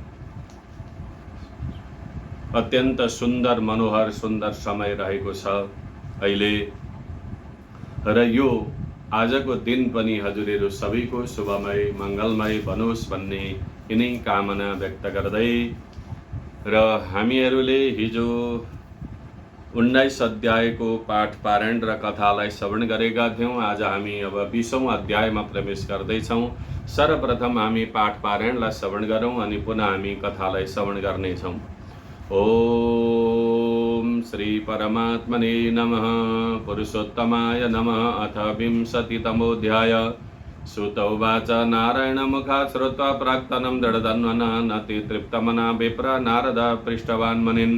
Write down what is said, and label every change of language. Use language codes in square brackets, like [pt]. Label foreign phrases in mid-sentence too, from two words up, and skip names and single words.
[ne] अत्यन्त सुन्दर मनोहर सुन्दर समय रहेको छ अहिले र यो आजको दिन पनि हजुरहरू सबैको शुभमय मङ्गलमय बनोस् भन्ने यिनै कामना व्यक्त गर्दै र हामीहरूले हिजो 19 अध्यायको पाठ पारायण र कथालाई श्रवण गरेका थियौँ। आज हामी अब 20औं अध्यायमा प्रवेश गर्दैछौँ। सर्वप्रथम हामी पाठ पारायणलाई श्रवण गरौँ अनि पुनः हामी कथालाई श्रवण गर्नेछौँ। [sa] ओम श्री परमात्मने नमः। पुरुषोत्तमाय नमः। अथ 20तमोऽध्याय। सुत उवाच नारायण मुखात् श्रुत्वा प्राक्तनं दृढधन्वना नति तृप्तमना विप्र नारद पृष्टवान् मुनिन्।